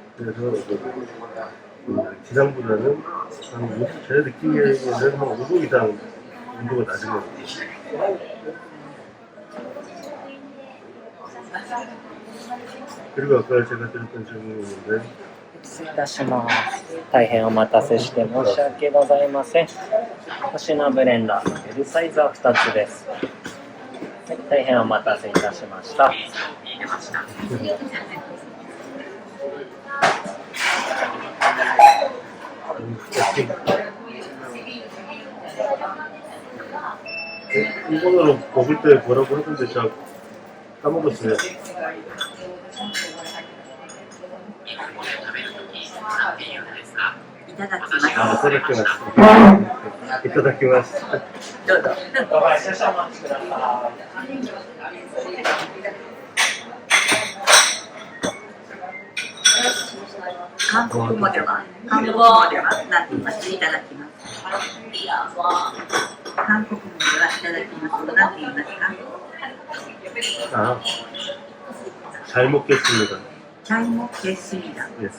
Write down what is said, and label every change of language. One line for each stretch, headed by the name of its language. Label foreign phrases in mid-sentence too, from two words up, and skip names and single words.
Korean: 그래서 지상보다는 제 느끼기에는 한 5도 이상 온도가 낮은 것 같아요. 그리고 아까 제가 드렸던 질문이었는데
Japanese: 失礼いたします。大変お待たせして申し訳ございません。星のブレンダー、Lサイズは2つです。はい、大変お待たせいたしました。
Korean: 일본어로 먹을 때 뭐라고 하던데 제가 까먹었어요. 아, 이타다키마스. 이타다키마스. 한국어
Japanese: では何て言います？いただきます。韓国語ではいただきます。何て言いますか？
Korean: 아, 잘 먹겠습니다. 잘 먹겠습니다.
English: Yes.